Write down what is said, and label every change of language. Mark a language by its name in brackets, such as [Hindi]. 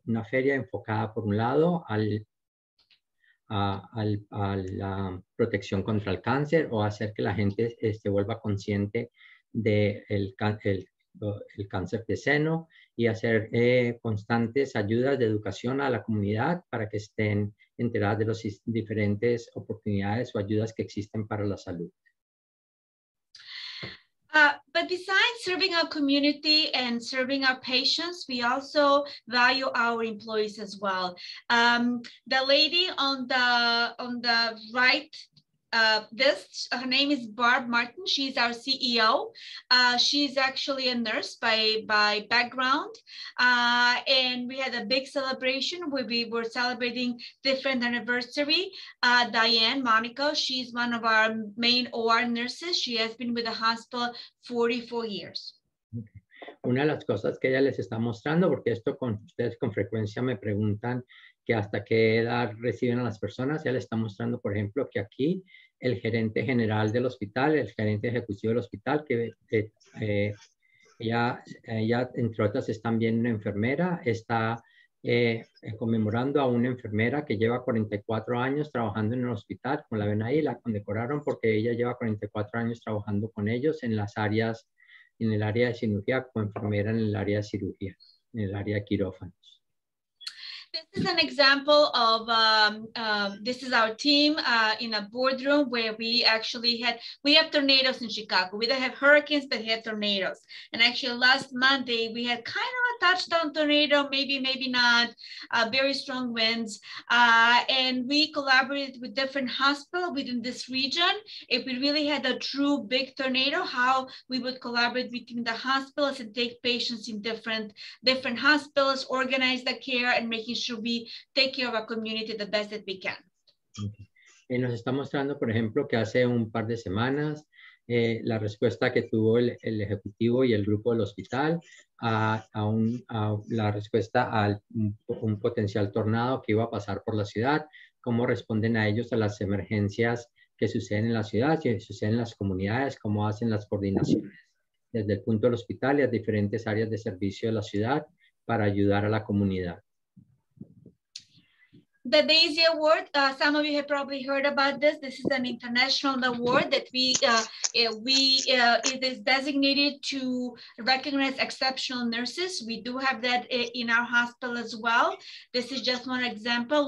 [Spanish] feria enfocada por un lado a la protección contra el cáncer, o hacer que la gente vuelva consciente del cáncer de seno, y hacer constantes ayudas de educación a la comunidad para que estén enteradas de las diferentes oportunidades o ayudas que existen para la salud. [English] But besides serving our community and serving our patients, we also value our employees as well. The lady on the right, her name is Barb Martin. She's our CEO. She's actually a nurse by background. And we had a big celebration where we were celebrating different anniversary. Diane Monaco, she's one of our main OR nurses. She has been with the hospital 44 years. Okay. [Spanish] Una de las cosas que ella les está mostrando, porque ustedes con frecuencia me preguntan que hasta qué edad reciben a las personas, ella les está mostrando, por ejemplo, que aquí el gerente general del hospital, el gerente ejecutivo del hospital, que Ella, entre otras, es también una enfermera. Está conmemorando a una enfermera que lleva 44 años trabajando en el hospital. Como la ven ahí, la condecoraron porque ella lleva 44 años trabajando con ellos en las áreas, en el área de cirugía, como enfermera en el área de cirugía, en el área de quirófanos. [English] This is an example of, this is our team in a boardroom where we actually we have tornadoes in Chicago. We don't have hurricanes, but we have tornadoes. And actually last Monday, we had kind of a touchdown tornado, maybe not, very strong winds. And we collaborated with different hospitals within this region. If we really had a true big tornado, how we would collaborate between the hospitals and take patients in different hospitals, organize the care, and making sure we take care of our community the best that we can. Okay. [Spanish] Nos está mostrando, por ejemplo, que hace un par de semanas la respuesta que tuvo el ejecutivo y el grupo del hospital a la respuesta a un potencial tornado que iba a pasar por la ciudad, cómo responden a ellos a las emergencias que suceden en la ciudad, que suceden en las comunidades, cómo hacen las coordinaciones desde el punto del hospital y a diferentes áreas de servicio de la ciudad para ayudar a la comunidad. [English] The Daisy Award, some of you have probably heard about this. This is an international award that it is designated to recognize exceptional nurses. We do have that in our hospital as well. This is just one example.